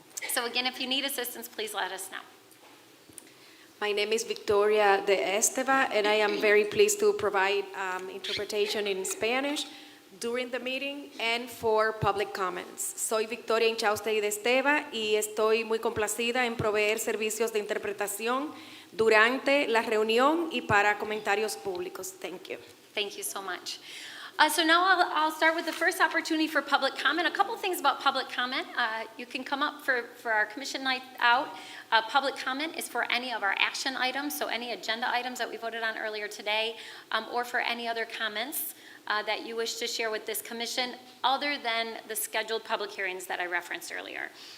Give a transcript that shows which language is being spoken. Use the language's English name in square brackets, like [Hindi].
[English] So again, if you need assistance, please let us know. My name is Victoria de Esteva, and I am very pleased to provide interpretation in Spanish during the meeting and for public comments. [Spanish] Soy Victoria Inchauste de Esteva y estoy muy complacida en proveer servicios de interpretación durante la reunión y para comentarios públicos. [English] Thank you. Thank you so much. So now I'll start with the first opportunity for public comment. A couple things about public comment. You can come up for our commission night out. Public comment is for any of our action items, so any agenda items that we voted on earlier today, or for any other comments that you wish to share with this commission other than the scheduled public hearings that I referenced earlier.